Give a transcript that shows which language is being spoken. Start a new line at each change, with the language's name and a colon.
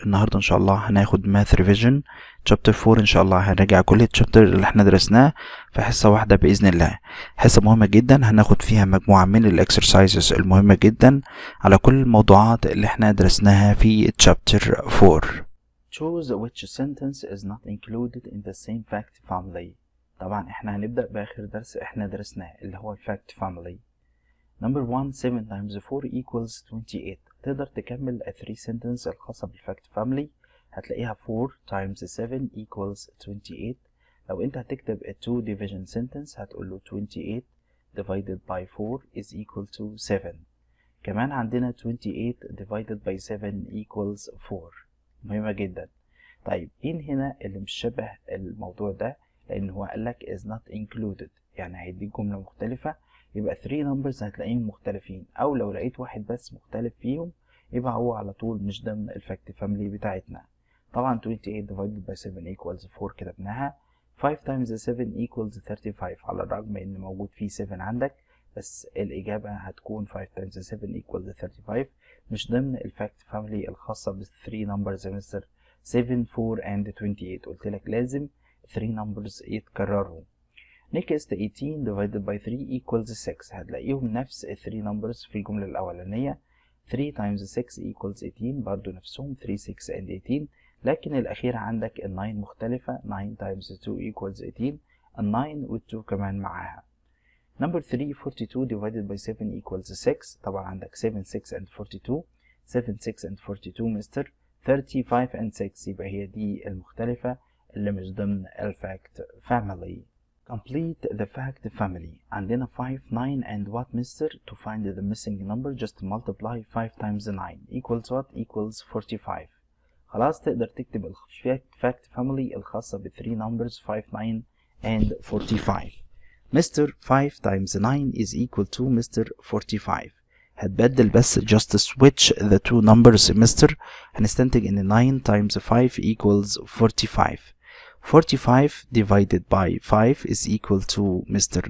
Arabic: النهاردة ان شاء الله هناخد
English: math revision chapter 4.
Arabic: ان شاء الله هنراجع كل الشابتر اللي احنا درسناه في حصة واحدة بإذن الله. حصة مهمة جدا هناخد فيها مجموعة من الاكسرسايزز المهمة جدا على كل الموضوعات اللي احنا درسناها في
English: chapter 4. Choose which sentence is not included in the same fact family.
Arabic: طبعا احنا هنبدأ بآخر درس احنا درسناه اللي هو الفاكت فاميلي.
English: Number 1 7 times 4 equals 28.
Arabic: تقدر تكمل
English: 3 sentence
Arabic: الخاصة بالفاكت فاميلي هتلاقيها
English: 4 times 7 equals 28.
Arabic: لو انت هتكتب
English: a 2 division sentence هتقوله 28 divided by 4 is equal to 7.
Arabic: كمان عندنا
English: 28 divided by 7 equals 4.
Arabic: مهمة جدا. طيب مين هنا اللي مش شبه الموضوع ده؟ لأن هو قالك
English: is not included،
Arabic: يعني هيديك جملة مختلفة، يبقى
English: 3 numbers
Arabic: هتلاقيهم مختلفين، أو لو لقيت واحد بس مختلف فيهم يبقى هو على طول مش ضمن الفاكت فاميلي بتاعتنا.
English: طبعا 28 divided by 7 equals 4 كتبناها. 5 times 7 equals 35
Arabic: على الرغم إن موجود فيه 7 عندك، بس الإجابة هتكون
English: 5 times 7 equals 35
Arabic: مش ضمن الفاكت فاميلي الخاصة بال 3 numbers يا مستر.
English: 7 4 and 28
Arabic: قلت لك لازم
English: 3 numbers يتكرروا. Next 18 divided by 3 equals 6.
Arabic: هتلاقيهم نفس 3 numbers في الجملة الأولانية.
English: 3 times 6 equals 18
Arabic: برضو نفسهم 3 6 and 18، لكن الأخيرة عندك ال 9 مختلفة.
English: 9 times 2 equals 18،
Arabic: ال 9 وال 2 كمان معاها.
English: Number 3 42 divided by 7 equals 6.
Arabic: طبعا عندك
English: 7 6 and 42.
Arabic: 7 6 and 42 مستر 35 and 6، يبقى هي دي المختلفة اللي مش ضمن الفاكت فاميلي.
English: Complete the fact family. عندنا 5 9 and what mister. To find the missing number just multiply 5 times 9 equals what? Equals 45.
Arabic: خلاص تقدر تكتب الفاكت family الخاصة ب 3 numbers 5 9 and 45.
English: Mr. 5 times 9 is equal to Mr. 45.
Arabic: هتبدل بس
English: just switch the two numbers Mr.
Arabic: هنستنتج ان
English: 9 times 5 equals 45. 45 divided by 5 is equal to Mr.